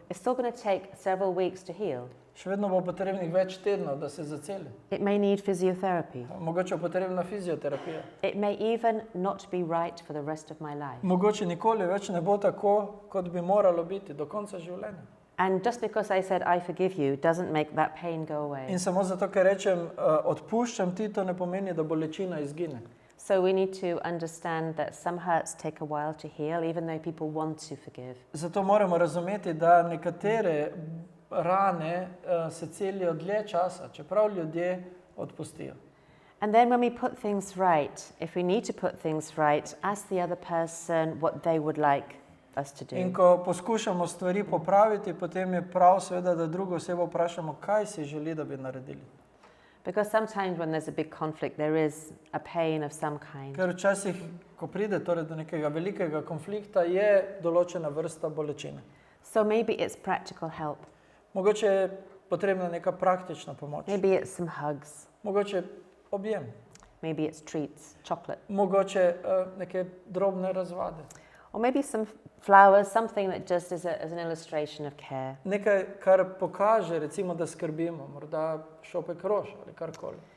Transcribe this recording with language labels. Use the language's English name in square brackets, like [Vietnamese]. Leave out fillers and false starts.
[English] It's still going to take several weeks to heal. [Slovenian] Še vedno bo potrebnih več tednov, da se zaceli. [English] It may need physiotherapy. [Slovenian] Mogoče bo potrebna fizioterapija. [English] It may even not be right for the rest of my life. [Slovenian] Mogoče nikoli več ne bo tako, kot bi moralo biti, do konca življenja. [English] And just because I said, I forgive you, doesn't make that pain go away. [Slovenian] In samo zato, ker rečem, odpuščam ti, to ne pomeni, da bolečina izgine. [English] So we need to understand that some hurts take a while to heal, even though people want to forgive. [Slovenian] Zato moramo razumeti, da nekatere rane se celijo dlje časa, čeprav ljudje odpustijo. [English] And then when we put things right, if we need to put things right, ask the other person what they would like us to [Slovenian] In [English] do. [Slovenian] ko poskušamo stvari popraviti, potem je prav seveda, da drugo osebo vprašamo, kaj si želi, da bi naredili. [English] Because sometimes when there's a big conflict, there is a pain of some kind. [Slovenian] Ker včasih, ko pride torej do nekega velikega konflikta, je določena vrsta bolečine. [English] So maybe it's practical help. [Slovenian] Mogoče je potrebna neka praktična pomoč. [English] Maybe it's some hugs. [Slovenian] Mogoče objem. [English] Maybe it's treats, chocolate. [Slovenian] Mogoče neke drobne razvade. [English] Or maybe some flowers, something that just is as an illustration of care. [Slovenian] Nekaj, kar pokaže, recimo, da skrbimo, morda šopek rož ali karkoli.